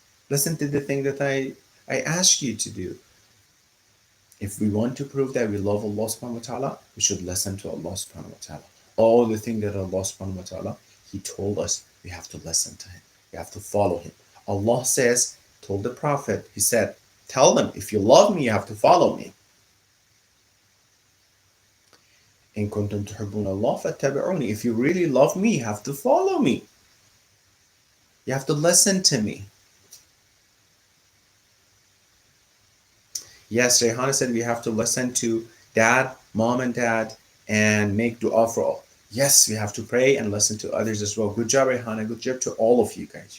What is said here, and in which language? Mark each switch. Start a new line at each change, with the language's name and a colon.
English: Listen to the thing that I ask you to do. If we want to prove that we love Allah subhanahu wa ta'ala, we should listen to Allah subhanahu wa ta'ala. All the things that Allah subhanahu wa ta'ala, He told us, we have to listen to Him. We have to follow Him. Allah says, told the Prophet, He said, tell them, if you love me, you have to follow me.
Arabic: إن كنتم تحبون الله فاتبعوني.
English: If you really love me, you have to follow me. You have to listen to me. Yes, Rayhana said we have to listen to dad, mom and dad and make dua for all. Yes, we have to pray and listen to others as well. Good job, Rayhana. Good job to all of you guys.